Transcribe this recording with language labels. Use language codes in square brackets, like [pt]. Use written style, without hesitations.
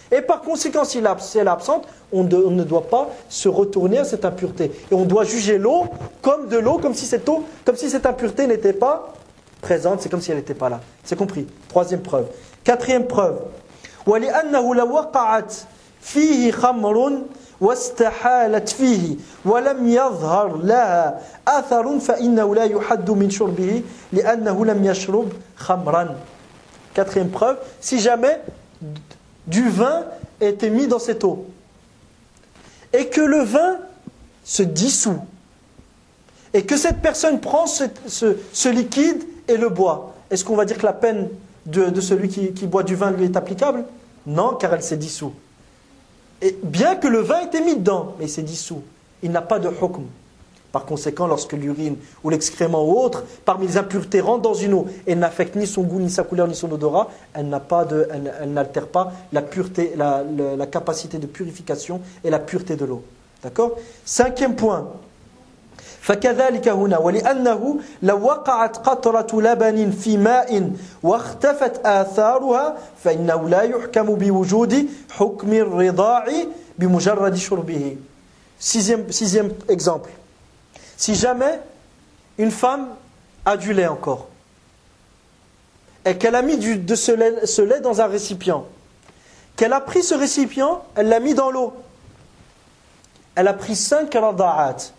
[fr] Et par conséquent, si elle est absente, on ne doit pas se retourner à cette impureté. Et on doit juger l'eau comme de l'eau, comme si cette impureté n'était pas présente, c'est comme si elle n'était pas là. C'est compris. Troisième preuve. Quatrième preuve. [ar] وَلِأَنَّهُ لَوَقَعَتْ فِيهِ خَمْرٌ واستحالت فيه ولم يظهر لها أثر فإنه لا يحد من شربه لأنه لم يشرب خمرا. [fr] Quatrième preuve, si jamais du vin était mis dans cette eau et que le vin se dissout et que cette personne prend ce liquide et le boit, est-ce qu'on va dire que la peine de celui qui boit du vin lui est applicable? Non, car elle s'est dissoute. Et bien que le vin était mis dedans, mais il s'est dissous, il n'a pas de hukm. Par conséquent, lorsque l'urine ou l'excrément ou autre, parmi les impuretés rentrent dans une eau et n'affectent ni son goût, ni sa couleur, ni son odorat, elle n'altère pas la pureté, la capacité de purification et la pureté de l'eau. D'accord? Cinquième point. [ar] فكذلك هنا ولأنه لو وقعت قطرة لبن في ماء واختفت آثارها فإنه لا يحكم بوجود حكم الرضاع بمجرد شربه. [fr] Sixième exemple. Si jamais une femme a du lait encore, et qu'elle a mis ce lait dans un récipient, qu'elle a pris ce récipient, elle l'a mis dans l'eau, elle a pris 5 rada'at.